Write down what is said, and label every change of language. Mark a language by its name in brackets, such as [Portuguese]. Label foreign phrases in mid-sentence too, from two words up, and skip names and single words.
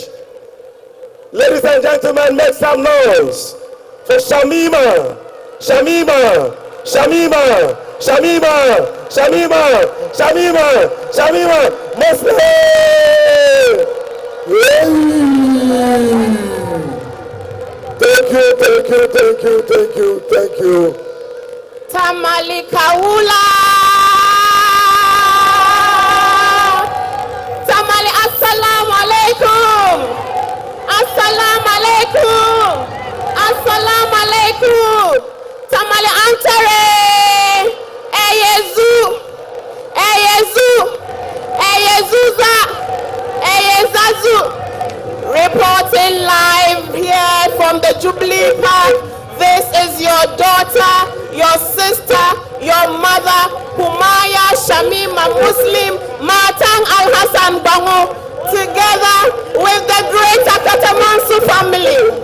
[English] Ladies and gentlemen, make some noise for Shamima, Shamima, Shamima, Shamima, Shamima, Shamima, Shamima, Muslim! Thank you, thank you, thank you, thank you, thank you. Tamale Kaula! Tamale, [Arabic] السلام عليكم! السلام عليكم! السلام عليكم! Tamale Antare! Eyezu! Eyezu! Eyezuza! Eyezazu! [English] Reporting live here from the Jubilee Park. This is your daughter, your sister, your mother, Humaya Shamima Muslim Matang Al-Hassan Bango, together with the greater Katamansu family.